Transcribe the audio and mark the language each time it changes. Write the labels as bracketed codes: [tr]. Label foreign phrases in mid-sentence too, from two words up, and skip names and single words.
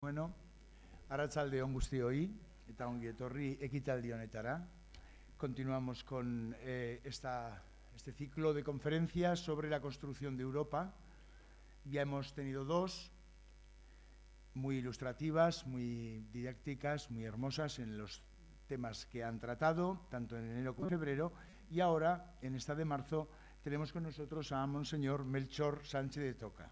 [eu] Bueno, arratsaldeon guztioi eta ongi etorri ekitaldi honetara. [es] Continuamos con este ciclo de conferencias sobre la construcción de Europa. Ya hemos tenido dos, muy ilustrativas, muy didácticas, muy hermosas en los temas que han tratado, tanto en enero como en febrero, y ahora, en esta de marzo, tenemos con nosotros a Monseñor Melchor Sánchez de Toca.